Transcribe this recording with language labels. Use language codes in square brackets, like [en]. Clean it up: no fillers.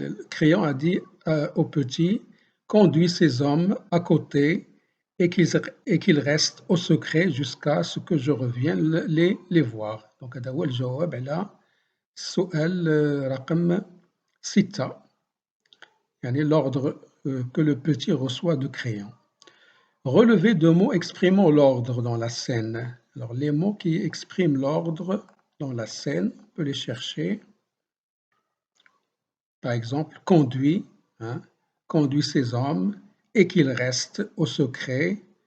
[fr] Créon a dit au petit, conduis ces hommes à côté et qu'ils restent au secret jusqu'à ce que je revienne les voir. Donc [ar] هذا هو الجواب على السؤال رقم 6. يعني [fr] l'ordre que le petit reçoit de Créon. Relever deux mots exprimant l'ordre dans la scène. Alors les mots qui expriment l'ordre dans la scène, on peut les chercher. Par exemple, conduit, hein, conduit ces hommes et qu'ils restent au secret.